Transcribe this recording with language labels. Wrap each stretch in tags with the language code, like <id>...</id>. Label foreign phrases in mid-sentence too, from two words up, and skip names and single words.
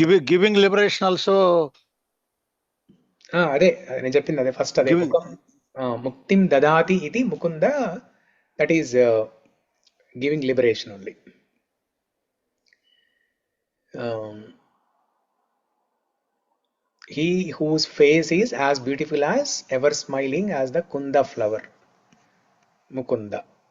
<en>giving liberation also.</en> <te>నేను చెప్పింది అదే ఫస్ట్ అదే</te> <sa>मुक्तिं ददाति इति मुकुन्द,</sa> <en>that is giving liberation only. He whose face is as beautiful as ever smiling as the kunda flower, Mukunda.</en>